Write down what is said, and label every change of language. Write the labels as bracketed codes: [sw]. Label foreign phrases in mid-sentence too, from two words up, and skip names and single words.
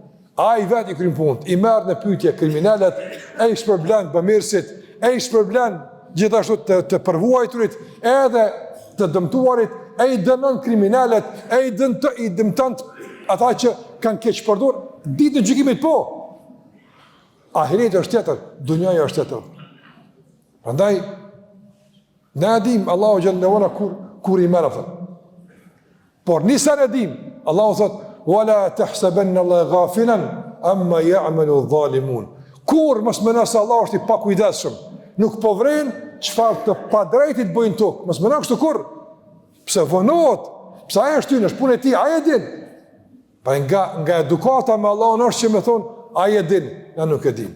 [sq] Ai vetë i kryen punën, i merr në pyetje kriminalet, ai shpërblen bamirësit, ai shpërblen gjithashtu të përvuajturit, edhe të dëmtuarit, ai dënon kriminalet, ai dëmton ata që kanë keq përdor. Ditën e gjykimit po. Ahireti është tjetër, dunjaja është tjetër. Prandaj na dim [ar] الله جل وعلا [sq] kur i merr atë. Por nisa në dim, Allahu thot, [ar] ولا تحسبن الله غافلا عما يعمل الظالمون. [sq] Kur mos mendon se Allah është i pakujdesshëm, nuk po vren çfarë të padrejtit bëjnë tokë. Mos mendon kështu kur. Pse vonohet? Pse ai është në punë e tij, ai e din. Pa nga edukata me Allahun është që më thon, ai e din, na nuk e dim.